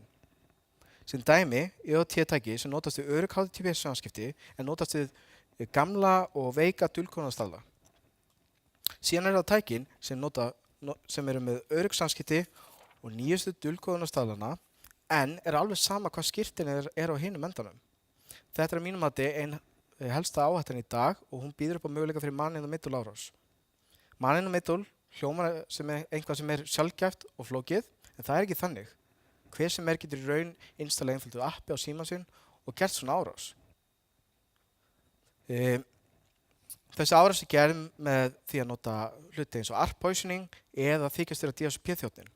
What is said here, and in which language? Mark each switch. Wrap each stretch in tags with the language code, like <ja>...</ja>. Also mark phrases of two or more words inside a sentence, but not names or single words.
<is>Sem dæmi, IoT-tæki sem notast við örugg HTTPS samskipti en notast við gamla og veika dulkóðunarstaðla. Síðan það tækin sem eru með örugg samskipti og nýjustu dulkóðunarstaðlana en er alveg sama hvað skírtin er á hinum endanum. Þetta er að mínum mati ein helsta áhættan í dag og hún býður upp á möguleika fyrir</is> <en>man in the middle</en> <is>árás.</is> <en>Man in the middle</en> <is>hljómar sem eitthvað sem er sjaldgæft og flókið, en það er ekki þannig. Hver sem getur í raun installa einföldu appi á símann sinn og gert svona árás. Þessi árás er gerð með því að nota hluti eins og</is> <en>ARP poisoning</en> <is>eða þykjast vera DSP-þjónninn.</is>